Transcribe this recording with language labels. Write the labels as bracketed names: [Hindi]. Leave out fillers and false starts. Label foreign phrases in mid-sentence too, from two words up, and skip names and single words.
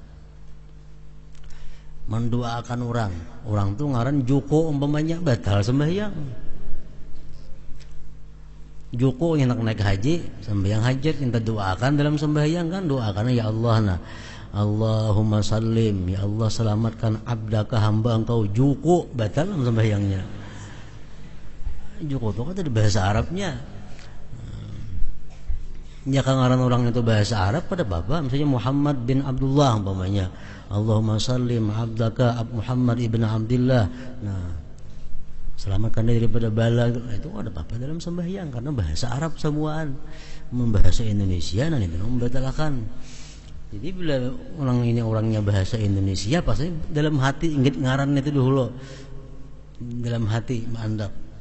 [Banjar] Mendoakan orang tuh ngaran Joko umpamanya, batal sembahyang. Joko yang nak naik haji, sembahyang hajat minta doakan dalam sembahyang kan, doakan ya Allah, nah [Arabic] Allahumma sallim, [Banjar] ya Allah selamatkan abdaka hamba engkau Joko, batal dalam sembahyangnya. Joko itu kan ada bahasa Arabnya. Ya kan ngaran orang itu bahasa Arab pada bapak, misalnya Muhammad bin Abdullah umpamanya, [Arabic] Allahumma sallim abdaka Muhammad ibn Abdullah. [Banjar] Nah, selamatkan daripada bala, itu ada apa dalam sembahyang karena bahasa Arab semuaan. Membahasa Indonesia nanti membatalkan. Jadi bila orang ini orangnya bahasa Indonesia, pasti dalam hati ingat ngaran itu dulu, dalam hati mandap.